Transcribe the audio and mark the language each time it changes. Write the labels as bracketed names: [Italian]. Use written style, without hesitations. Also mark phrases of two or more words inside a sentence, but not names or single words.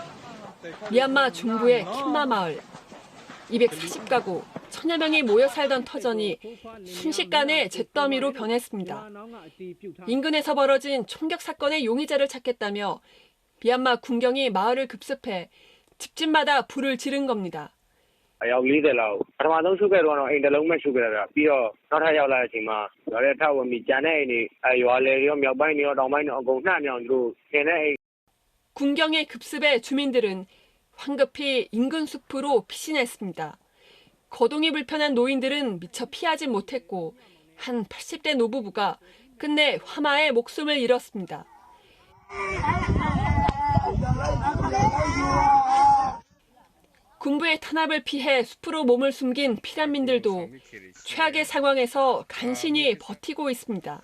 [Korean] 미얀마 중부의 킴마 마을. 240가구, 1000여 명이 모여 살던 터전이 순식간에 잿더미로 변했습니다. 인근에서 벌어진 총격 사건의 용의자를 찾겠다며 미얀마 군경이 마을을 급습해 집집마다 불을 지른 겁니다. [Burmese] အယောက် 40 လောက်ပထမဆုံးရှုပ်ခဲ့တော့အိမ်တစ်လုံးပဲရှုပ်ခဲ့တာပြီးတော့နောက်ထပ်ရောက်လာတဲ့အချိန်မှာရွာထဲထပ်ဝင်ပြီးကြံတဲ့အိမ်တွေရွာလေတွေရောမြောက်ပိုင်းတွေရောတောင်ပိုင်းတွေအကုန်နှံ့မြောင်သူတို့ဆင်တဲ့အိမ် [Korean] 군경의 급습에 주민들은 황급히 인근 숲으로 피신했습니다. 거동이 불편한 노인들은 미처 피하지 못했고 한 80대 노부부가 끝내 화마에 목숨을 잃었습니다. 군부의 탄압을 피해 숲으로 몸을 숨긴 피난민들도 최악의 상황에서 간신히 버티고 있습니다.